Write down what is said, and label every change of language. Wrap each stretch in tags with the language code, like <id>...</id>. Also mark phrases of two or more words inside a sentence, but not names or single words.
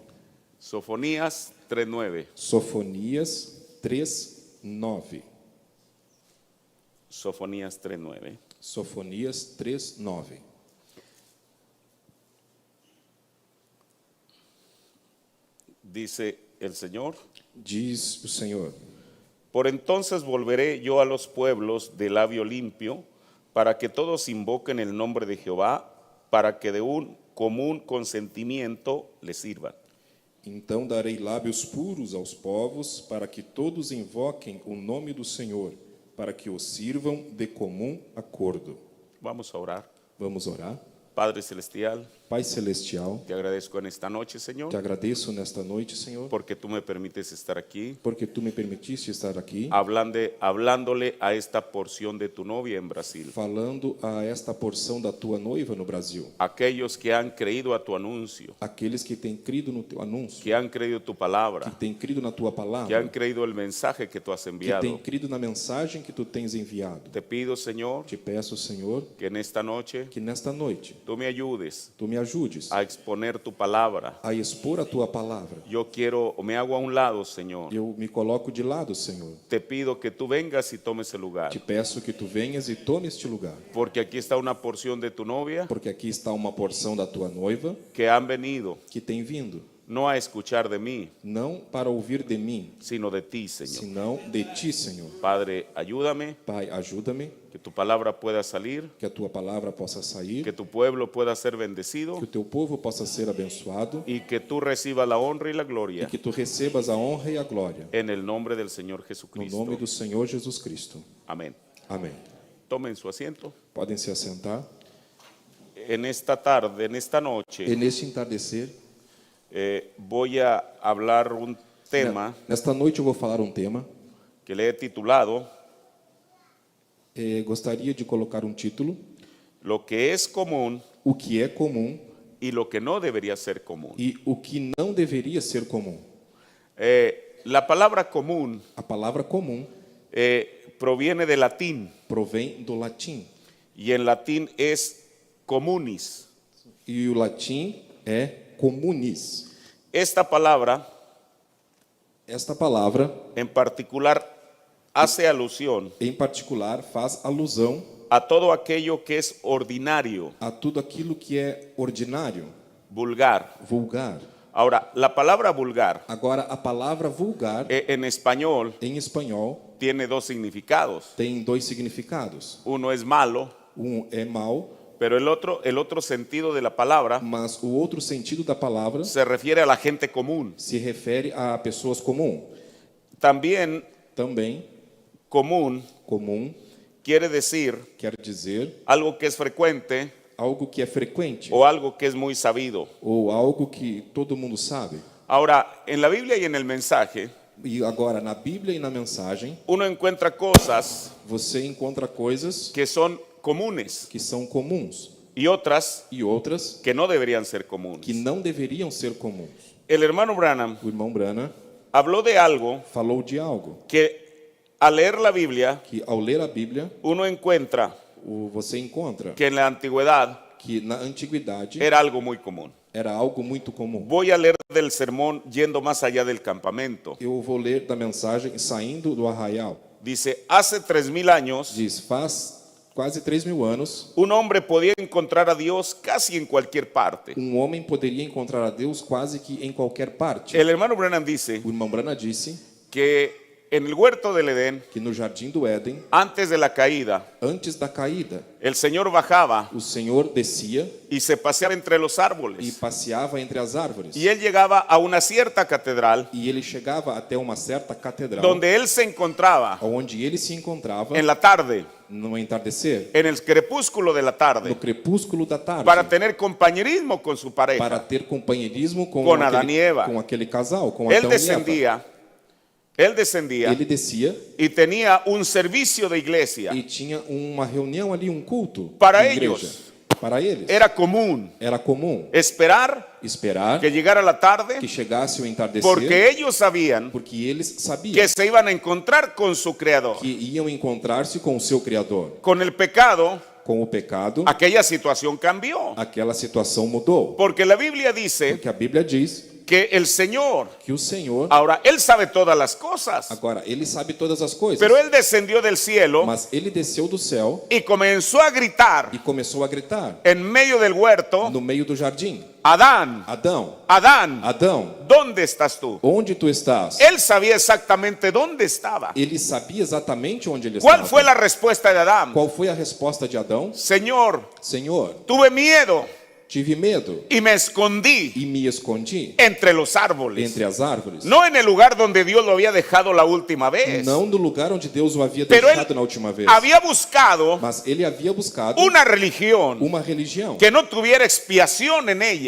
<es>Sofonías 3:9.</es> <pt>Sofonias 3, 9.</pt> <es>Sofonías 3:9.</es> <pt>Sofonias 3, 9.</pt> <es>Dice el Señor:</es> <pt>Diz o Senhor:</pt> <es>por entonces volveré yo a los pueblos de labio limpio, para que todos invoquen el nombre de Jehová, para que de un común consentimiento le sirvan.</es> <pt>Então darei lábios puros aos povos, para que todos invoquem o nome do Senhor, para que o sirvam de comum acordo.</pt> <es>Vamos a orar.</es> <pt>Vamos orar.</pt> <es>Padre Celestial,</es> <pt>Pai celestial,</pt> <es>te agradezco en esta noche, Señor,</es> <pt>te agradeço nesta noite, Senhor,</pt> <es>porque tú me permites estar aquí</es> <pt>porque tu me permitiste estar aqui</pt> <es>hablándole a esta porción de tu novia en Brasil.</es> <pt>falando a esta porção da tua noiva no Brasil.</pt> <es>Aquellos que han creído a tu anuncio,</es> <pt>Aqueles que têm crido no teu anúncio,</pt> <es>que han creído tu</es> <pt>que</pt> <es>palabra,</es> <pt>têm crido na tua</pt> <es>que han</es> <pt>palavra,</pt> <es>creído el mensaje que tú has</es> <pt>que</pt> <es>enviado.</es> <pt>têm crido na mensagem que tu tens enviado.</pt> <es>Te pido, Señor,</es> <pt>Te peço, Senhor,</pt> <es>que en esta noche</es> <pt>que nesta noite</pt> <es>tú me ayudes</es> <pt>tu me ajudes</pt> <es>a exponer tu palabra.</es> <pt>a expor a tua palavra.</pt> <es>Yo quiero, me hago a un lado, Señor.</es> <pt>Eu me coloco de lado, Senhor.</pt> <es>Te pido que tú vengas y tomes el lugar,</es> <pt>Te peço que tu venhas e tome este lugar,</pt> <es>porque aquí está una porción de tu novia</es> <pt>porque aqui está uma porção da tua noiva</pt> <es>que han venido</es> <pt>que tem vindo,</pt> <es>no a escuchar de mí,</es> <pt>não para ouvir de mim,</pt> <es>sino de ti, Señor.</es> <pt>senão de ti, Senhor.</pt> <es>Padre, ayúdame,</es> <pt>Pai, ajuda-me,</pt> <es>que tu palabra pueda salir,</es> <pt>que a tua palavra possa sair,</pt> <es>que tu pueblo pueda ser bendecido</es> <pt>que o teu povo possa ser abençoado</pt> <es>y que tú recibas la honra y la</es> <pt>e</pt> <es>gloria</es> <pt>que tu recebas a honra e a glória.</pt> <es>en el nombre del Señor</es> <pt>No</pt> <es>Jesucristo.</es> <pt>nome do Senhor Jesus Cristo.</pt> <es>Amén.</es> <pt>Amém.</pt> <es>Tomen su asiento.</es> <pt>Podem se assentar.</pt> <es>En esta tarde, en esta noche,</es> <pt>E neste entardecer,</pt> <es>voy a hablar un tema</es> <pt>nesta noite eu vou falar um tema.</pt> <es>que le he titulado</es> <pt>Gostaria de colocar um título:</pt> <es>Lo que es común</es> <pt>O que é comum</pt> <es>y lo que no debería ser común.</es> <pt>e o que não deveria ser comum.</pt> <es>La palabra común</es> <pt>A palavra comum</pt> <es>proviene del latín</es> <pt>provém do latim</pt> <es>y en latín es communis.</es> <pt>e o latim é communis.</pt> <es>Esta palabra</es> <pt>Esta palavra,</pt> <es>en particular hace alusión</es> <pt>em particular, faz alusão</pt> <es>a todo aquello que es ordinario,</es> <pt>a tudo aquilo que é ordinário,</pt> <es>vulgar.</es> <pt>vulgar.</pt> <es>Ahora, la palabra vulgar</es> <pt>Agora, a palavra vulgar,</pt> <es>en español</es> <pt>em espanhol,</pt> <es>tiene dos significados.</es> <pt>tem dois significados.</pt> <es>Uno es malo,</es> <pt>Um é mal,</pt> <es>pero el otro sentido de la palabra</es> <pt>mas o outro sentido da palavra</pt> <es>se refiere a la gente común.</es> <pt>se refere a pessoas comuns.</pt> <es>También</es> <pt>Também,</pt> <es>común</es> <pt>comum</pt> <es>quiere decir</es> <pt>quer dizer</pt> <es>algo que es frecuente</es> <pt>algo que é frequente</pt> <es>o algo que es muy sabido.</es> <pt>ou algo que todo mundo sabe.</pt> <es>Ahora, en la Biblia y en el mensaje,</es> <pt>E agora, na Bíblia e na mensagem,</pt> <es>uno encuentra cosas</es> <pt>você encontra coisas</pt> <es>que son comunes</es> <pt>que são comuns</pt> <es>y otras</es> <pt>e outras</pt> <es>que no deberían ser comunes.</es> <pt>que não deveriam ser comuns.</pt> <es>El hermano Branham</es> <pt>O irmão Brana</pt> <es>habló de algo</es> <pt>falou de algo</pt> <es>que al leer la Biblia</es> <pt>que, ao ler a Bíblia,</pt> <es>uno encuentra</es> <pt>você encontra</pt> <es>que en la antigüedad</es> <pt>que na antiguidade</pt> <es>era algo muy común.</es> <pt>era algo muito comum.</pt> <es>Voy a leer del sermón yendo más allá del campamento.</es> <pt>Eu vou ler da mensagem saindo do arraial.</pt> <es>Dice, hace 3000 años</es> <pt>Diz, faz quase 3.000 anos,</pt> <es>un hombre podía encontrar a Dios casi en cualquier parte.</es> <pt>homem poderia encontrar a Deus quase que em qualquer parte.</pt> <es>El hermano Branham dice</es> <pt>O irmão Brana disse</pt> <es>que en el huerto del Edén,</es> <pt>que no jardim do Éden,</pt> <es>antes de la caída,</es> <pt>antes da caída,</pt> <es>el Señor bajaba</es> <pt>o Senhor descia</pt> <es>y se paseaba entre los</es> <pt>e</pt> <es>árboles.</es> <pt>passeava entre as árvores.</pt> <es>Y él llegaba a una cierta catedral</es> <pt>E ele chegava até uma certa catedral,</pt> <es>donde él se encontraba</es> <pt>onde ele se encontrava</pt> <es>en la tarde,</es> <pt>no entardecer,</pt> <es>en el crepúsculo de la</es> <pt>no</pt> <es>tarde,</es> <pt>crepúsculo da tarde,</pt> <es>para tener compañerismo con su</es> <pt>para</pt> <es>pareja.</es> <pt>ter companheirismo com, Com Adão e Eva. com aquele casal, com</pt> <es>Él</es> <pt>Adão e Eva.</pt> <es>descendía</es> <pt>Ele descia</pt> <es>y tenía un servicio de iglesia.</es> <pt>e tinha uma reunião ali, um culto</pt> <es>Para</es> <pt>de igreja.</pt> <es>ellos.</es> <pt>Para eles</pt> <es>Era común</es> <pt>era comum</pt> <es>esperar</es> <pt>esperar</pt> <es>que llegara la tarde</es> <pt>que chegasse o entardecer,</pt> <es>porque ellos sabían</es> <pt>porque eles sabiam</pt> <es>que se iban a encontrar con su creador.</es> <pt>que iam encontrar-se com o seu Criador.</pt> <es>Con el pecado,</es> <pt>Com o pecado,</pt> <es>aquella situación cambió.</es> <pt>aquela situação mudou.</pt> <es>Porque la Biblia dice</es> <pt>Porque a Bíblia diz</pt> <es>que el Señor,</es> <pt>que o Senhor,</pt> <es>ahora Él sabe todas las cosas,</es> <pt>agora, Ele sabe todas as coisas,</pt> <es>pero Él descendió del cielo</es> <pt>mas Ele desceu do céu</pt> <es>y comenzó a gritar</es> <pt>e começou a gritar</pt> <es>en medio del huerto,</es> <pt>no meio do jardim:</pt> <es>Adán,</es> <pt>Adão,</pt> <es>Adán,</es> <pt>Adão,</pt> <es>¿dónde estás tú?</es> <pt>onde tu estás?</pt> <es>Él sabía exactamente dónde estaba.</es> <pt>Ele sabia exatamente onde ele</pt> <es>¿Cuál</es> <pt>estava.</pt> <es>fue la respuesta de Adán?</es> <pt>Qual foi a resposta de Adão?</pt> <es>Señor,</es> <pt>Senhor,</pt> <es>tuve miedo</es> <pt>tive medo</pt> <es>y me escondí</es> <pt>e me escondi</pt> <es>entre los árboles.</es> <pt>entre as árvores.</pt> <es>No en el lugar donde Dios lo había dejado la última vez.</es> <pt>Não no lugar onde Deus o havia</pt> <es>Pero</es> <pt>deixado</pt> <es>él</es> <pt>na última vez.</pt> <es>había buscado</es> <pt>Mas ele havia buscado</pt> <es>una religión</es> <pt>uma religião</pt> <es>que no tuviera expiación en ella.</es>